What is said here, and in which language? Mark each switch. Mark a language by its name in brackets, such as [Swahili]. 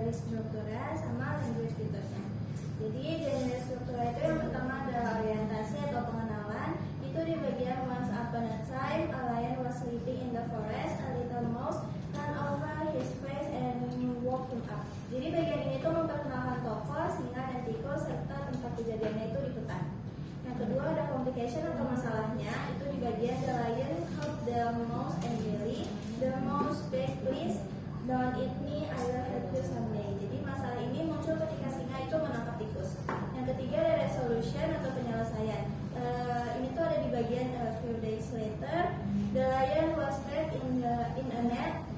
[Indonesian] strukturnya sama language featuresnya. Jadi genre struktura itu yang pertama adalah orientasi atau pengenalan. Itu di bagian [English] once upon a time, a lion was sleeping in the forest, a little mouse ran over his face and woke him up. [Indonesian] Jadi bagian ini tuh memperkenalkan tokoh, singa, dan tikus serta tempat kejadiannya itu di hutan. Yang kedua ada complication atau masalahnya. Itu di bagian [English] the lion helped the mouse and Billy. The mouse begged, please don't eat me, I will help you someday. [Indonesian] Jadi masalah ini muncul ketika singa itu menangkap tikus. Yang ketiga ada resolution atau penyelesaian. Ini tuh ada di bagian [English] a few days later. The lion was trapped in a net.